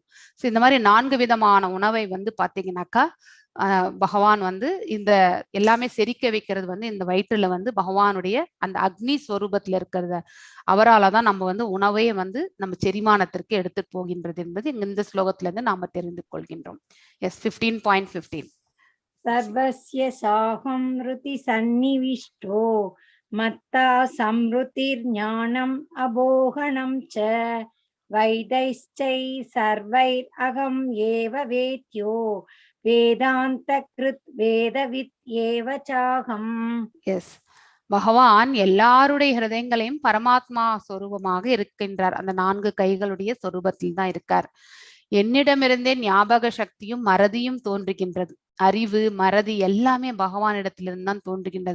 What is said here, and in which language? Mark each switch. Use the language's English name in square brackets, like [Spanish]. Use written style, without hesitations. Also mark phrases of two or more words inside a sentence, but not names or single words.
[Tamil] ஸோ இந்த மாதிரி 4 விதமான உணவை வந்து பாத்தீங்கன்னாக்கா பகவான் வந்து இந்த எல்லாமே செரிக்க வைக்கிறது வந்து இந்த வயிற்றுல வந்து பகவானுடைய அந்த அக்னி ஸ்வரூபத்துல இருக்கிறத அவரால் தான் நம்ம வந்து உணவையே வந்து நம்ம செரிமானத்திற்கு எடுத்துட்டு போகின்றது என்பது இந்த ஸ்லோகத்துல இருந்து நாம தெரிந்து கொள்கின்றோம். எஸ் 15.15 [Sanskrit] सर्वस्य साहमृति सन्निविष्टो मत्ता संहृतिर्ज्ञानम् अबोहनं च वैदैश्चै सर्वैरहम् एव वेद्यो वेदान्तकृत् वेदवित् एव चाहम्. [Tamil] எஸ், பகவான் எல்லாருடைய ஹிருதயங்களையும் பரமாத்மா சொரூபமாக இருக்கின்றார். அந்த 4 கைகளுடைய சொரூபத்தில் தான் இருக்கார். என்னிடமிருந்தே ஞாபக சக்தியும் மறதியும் தோன்றுகின்றது. அறிவு மறதி எல்லாமே பகவானிடத்திலிருந்து தான் தோன்றுகின்றது.